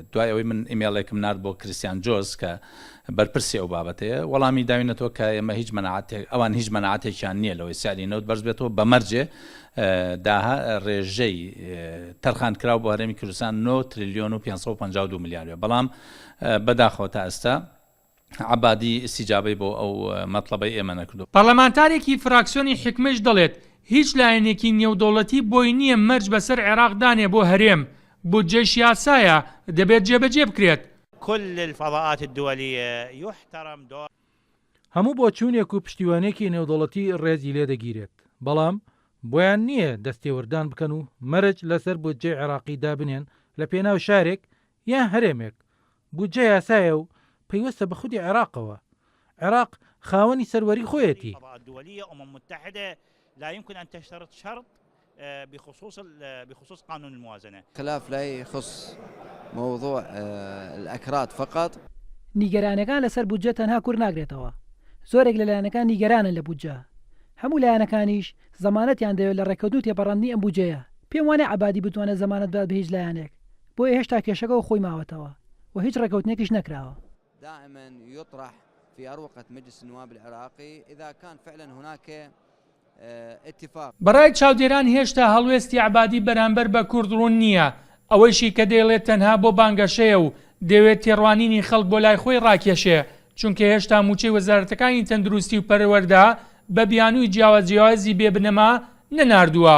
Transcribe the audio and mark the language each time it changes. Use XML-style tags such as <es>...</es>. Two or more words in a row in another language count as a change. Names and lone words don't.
<ckb>دوای ئەوەی من ئیمێڵێکم نارد بۆ کریستیان جۆز کە بەرپرسی ئەو بابەتەیە وەڵامی داوینەتەوە کە ئێمە هیچ مەناعەتێک ئەوان هیچ مەناعەتێکیان نییە لەوەی سیاری نەوت بەرز بێتەوە بە مەرجێ داها ڕێژەی تەرخانکراو بۆ هەرێمی کوردستان 9 تریلیۆن و 552 ملیارە، بەڵام بەداخەوە تا ئێستا عەبادی استیجابەی بۆ ئەو مەطلبەی ئێمە نەکردو. پەرلەمانتارێکی فراکسیۆنی حکمەش دەڵێت هیچ لایەنێکی نێودەوڵەتی بۆی نییە مەرج بەسەر عێراق دانێ بۆ هەرێم، بودجەی یاسایە دەبێت جێبەجێ بکرێت.</ckb> <ar>كل الفضاءات الدولية يحترم دور</ar> <ckb>هەموو بۆچوونێک و پشتیوانێکی نێودەوڵەتی ڕێزی لێ دەگیرێت، بەڵام بۆیان نییە دەستێوەردان بکەن و مەرج لەسەر بودجەی عێراقی دابنێن لە پێناو شارێک یان هەرێمێک. بودجە یاسایە و پەیوەستە بە خودی عێراقەوە. عێراق خاوەنی سەروەری خۆیەتی.</ckb> <ar>لا يمكن أن تشترط شرط بخصوص قانون الموازنة. خلاف لا يخص موضوع الأكراد فقط.</ar> <ckb>نیگەرانەکان لەسەر بودجە تەنها کوور ناگرێتەوە. زۆرێک لە لایەنەکان نیگەرانن لە بودجە. هەموو لایەنەکانیش زەمانەتیان دەوێت لە ڕێکەوتوو تێپەڕاندنی ئەم بودجەیە. پێم وانێ عەبادی بتوانێت زەمانەت بدات بە هیچ لایەنێک. بۆیە هێشتا کێشەکە خۆی ماوەتەوە و هیچ ڕێکەوتنێکیش نەکراوە.</ckb> <ar>دائما يطرح في أروقة مجلس النواب العراقي إذا كان فعلا هناك اتفاق.</ar> <ckb>بەڕای چاودێران هێشتا هەڵوێستی عەبادی بەرامبەر بە کورد ڕوون نییە، ئەوەیشی کە دەیڵێت تەنها بۆ بانگەشەیە و دەوێت تێڕوانینی خەڵک بۆ لای خۆی ڕاکێشێ، چونکە هێشتا موچەی وەزارەتەکانی تەندروستی و پەروەردە بە بیانووی جیاوازی بێبنەما نەناردووە.</ckb>